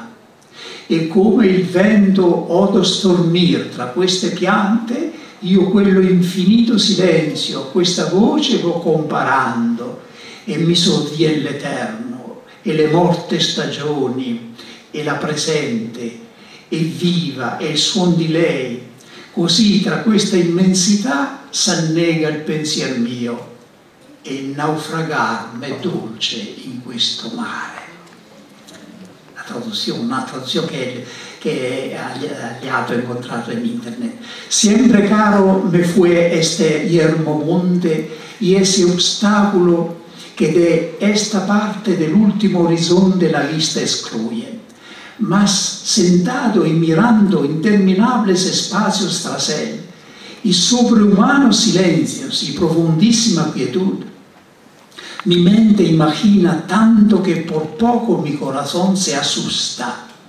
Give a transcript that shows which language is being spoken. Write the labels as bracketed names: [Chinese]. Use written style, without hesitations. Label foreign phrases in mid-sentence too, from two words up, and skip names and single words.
[Italian] E come il vento odo stormir tra queste piante, io quello infinito silenzio, questa voce vo comparando, e mi sovvien l'eterno, e le morte stagioni, e la presente, e viva, e il suon di lei. Così tra questa immensità s'annega il pensier mio, e il naufragar m'è dolce in questo mare. Una traduzione che gli ho incontrato in internet. [Spanish] Siempre caro me fue este yermo monte y ese obstáculo que de esta parte del último horizonte la vista excluye. Mas sentado y mirando interminables espacios tras él, y sobrehumanos silencios y profundísima quietud, mi mente imagina tanto que por poco mi corazón se asusta